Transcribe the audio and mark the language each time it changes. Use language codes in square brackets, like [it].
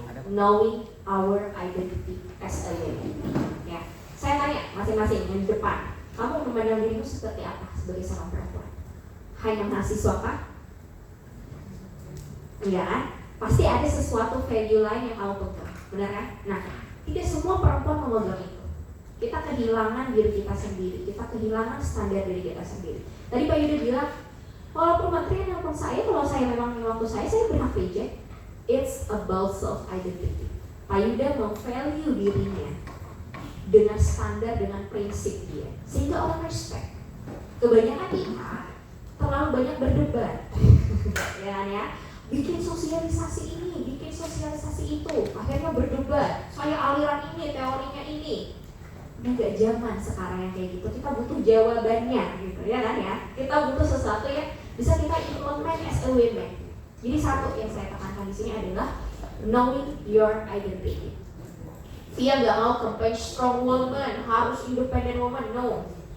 [en] Knowing our identity as a woman. [id] Ya. Saya tanya masing-masing yang di depan, kamu memandang dirimu seperti apa sebagai seorang perempuan? Hanya mahasiswa kah? Enggak kan? Pasti ada sesuatu value lain yang kamu pegang, benar kan? Nah, tidak semua perempuan memegang itu. Kita kehilangan diri kita sendiri, kita kehilangan standar diri kita sendiri. Tadi Pak Yuda bilang, walaupun menteri nelfon saya, kalau saya memang waktu saya berhak reject. [en] It's about self identity. [id] Pak Yuda memvalue dirinya dengan standar, dengan prinsip dia, sehingga orang respect. Kebanyakan kita terlalu banyak berdebat, ya kan ya? Bikin sosialisasi ini, bikin sosialisasi itu, akhirnya berdebat, saya aliran ini, teorinya ini. Ini gak zaman sekarang yang kayak gitu, kita butuh jawabannya gitu, ya kan ya. Kita butuh sesuatu yang bisa kita implement [en] as a woman. [id] Jadi satu yang saya tekankan di sini adalah knowing your identity. Dia gak mau campaign strong woman, harus independent woman, no.